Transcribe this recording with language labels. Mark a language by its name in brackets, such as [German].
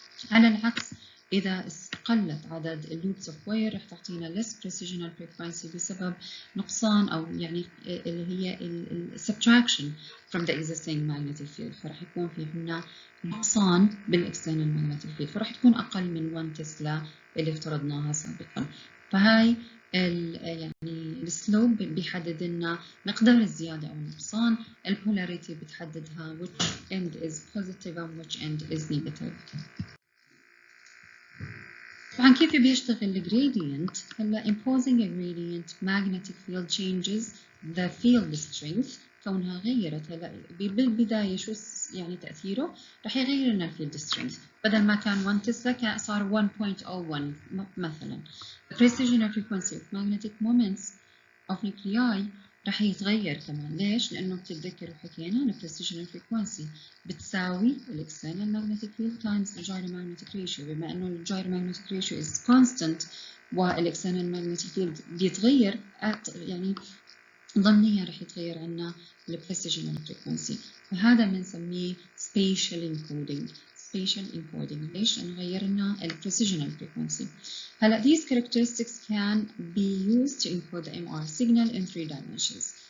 [Arabic] على العكس إذا قلت عدد اللوبس اوف واير رح تعطينا [English] less precisional frequency [Arabic] بسبب نقصان أو يعني اللي هي [English] subtraction from the existing magnetic field، [Arabic] فرح يكون في عندنا نقصان بالاكسترنال magnetic field، فرح تكون أقل من 1 تسلا اللي افترضناها سابقا. فهاي يعني السلوب بيحدد لنا مقدار الزيادة أو النقصان، البولاريتي بتحددها [English] which end is positive and which end is negative. [Arabic] طبعا كيف بيشتغل الجريدينت؟ هلا [English] imposing a gradient magnetic field changes the field strength. [Arabic] كونها غيرت هلا بالبداية شو يعني تأثيره؟ رح يغير لنا الفيلد سترينث، بدل ما كان 1 تسلا صار 1.01 مثلا. [English] The precessional frequency of magnetic moments of nuclei [Arabic] رح يتغير كمان. ليش؟ لأنه بتتذكروا حكينا إن precessional frequency بتساوي [English] external magnetic field times gyromagnetic ratio، [Arabic] بما إنه [English] gyromagnetic ratio is constant [Arabic] والexternal magnetic field بيتغير يعني ضمنيا رح يتغير عنا البريسيجنال فريكونسي، فهذا بنسميه spatial encoding. spatial encoding ليش؟ لأنه غيرنا البريسيجنال فريكونسي. هلا [English] these characteristics can be used to encode the MR signal in 3 dimensions.